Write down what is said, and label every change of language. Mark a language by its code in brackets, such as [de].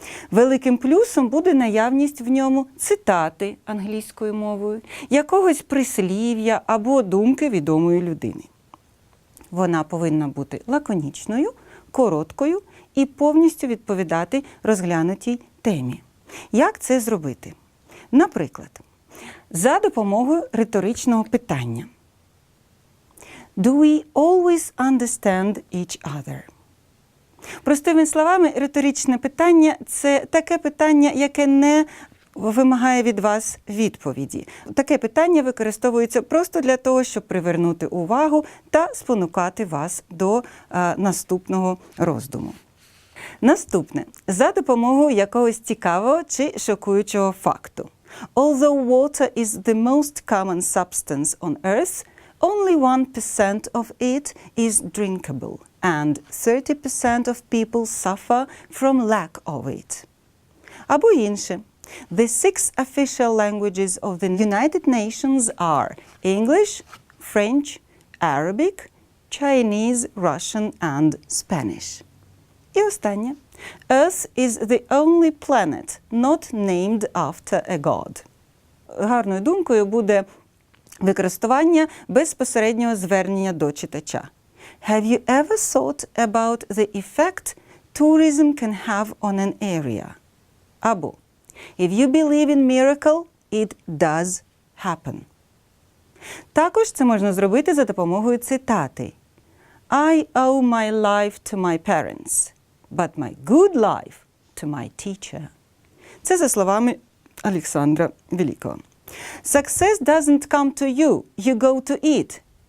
[uk] Великим плюсом буде наявність в ньому цитати англійською мовою, якогось прислів'я або думки відомої людини. Вона повинна бути лаконічною, короткою і повністю відповідати розглянутій темі. Як це зробити? Наприклад, за допомогою риторичного питання. [en] Do we always understand each other? [uk] Простими словами, риторичне питання – це таке питання, яке не вимагає від вас відповіді. Таке питання використовується просто для того, щоб привернути увагу та спонукати вас до наступного роздуму. Наступне. За допомогою якогось цікавого чи шокуючого факту. [en] Although water is the most common substance on earth, only 1% of it is drinkable, and 30% of people suffer from lack of it. [uk] Або інше. [en] The 6 official languages of the United Nations are English, French, Arabic, Chinese, Russian and Spanish. [uk] І останнє. [en] Earth is the only planet not named after a god. [uk] Гарною думкою буде використання безпосереднього звернення до читача. [en] Have you ever thought about the effect tourism can have on an area? [uk] Або [en] If you believe in miracle, it does happen. [uk] Також це можна зробити за допомогою цитати. [en] I owe my life to my parents, but my good life to my teacher. [uk] Це за словами Олександра Великого. [en] Success doesn't come to you, you go to it.